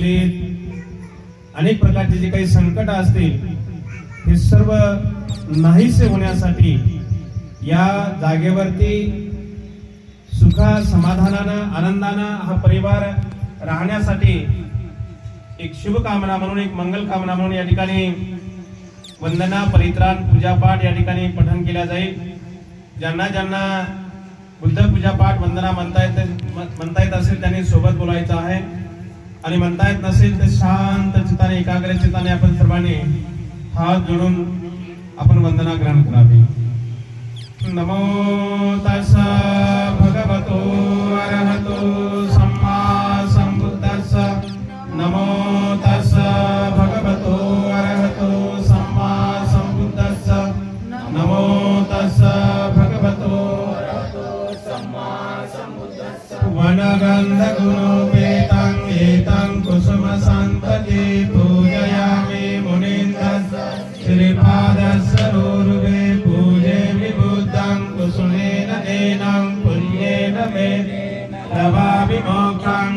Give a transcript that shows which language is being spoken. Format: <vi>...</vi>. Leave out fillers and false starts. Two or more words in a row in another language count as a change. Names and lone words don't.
<mr>पलित अनेक प्रकारचे जे काही संकट असतील हे सर्व नाहीसे होण्यासाठी या जागेवरती सुखा समाधानानं आनंदानं हा परिवार राहण्यासाठी एक शुभकामना म्हणून, एक मंगल कामना म्हणून या ठिकाणी वंदना, परित्राण, पूजापाठ या ठिकाणी पठण केल्या जाईल. ज्यांना ज्यांना बुद्ध पूजापाठ वंदना म्हणता येत असेल त्यांनी सोबत बोलायचं आहे. आणि म्हणता येत नसेल तर शांत चित्ताने, एकाग्र चित्ताने आपण सर्वांनी हात जोडून आपण वंदना ग्रहण करावी.</mr> <pi>नमो तस्सा भगवतो अरहतो सम्मा संबुद्धस्सा. नमो तस्सा भगवतो अरहतो सम्मा संबुद्धस्सा. नमो तस्सा भगवतो अरहतो सम्मा संबुद्धस्सा. वनगंध गुणोपेतं एतं कुसुम संतते पूजयामि मुनीन्द्रस्य श्रीपादस्य रोरुवे. पूजे विबुद्धं कुसुमेन नैनं पुण्येन मे लभामि मोक्षं.</pi>